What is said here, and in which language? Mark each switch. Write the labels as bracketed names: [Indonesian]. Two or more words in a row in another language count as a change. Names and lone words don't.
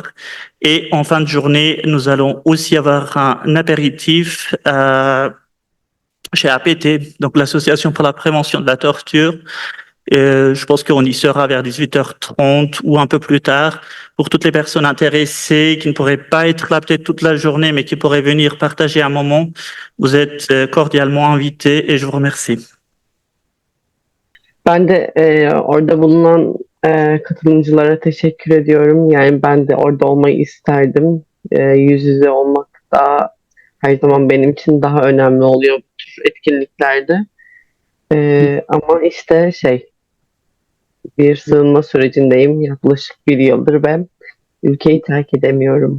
[French] Et en fin de journée, nous allons aussi avoir un apéritif chez APT, donc l'Association pour la prévention de la torture. Je pense qu'on y sera vers 18h30 ou un peu plus tard pour toutes les personnes intéressées qui ne pourraient pas être là peut-être toute la journée, mais qui pourraient venir partager un moment. Vous êtes cordialement invités et je vous remercie. [Turkish] Ben de orada bulunan katılımcılara teşekkür ediyorum. Yani ben de orada olmayı isterdim. Yüz yüze olmak da her zaman benim için daha önemli oluyor bu tür etkinliklerde. Ama işte bir sığınma sürecindeyim yaklaşık 1 yıldır ve ülkeyi terk edemiyorum.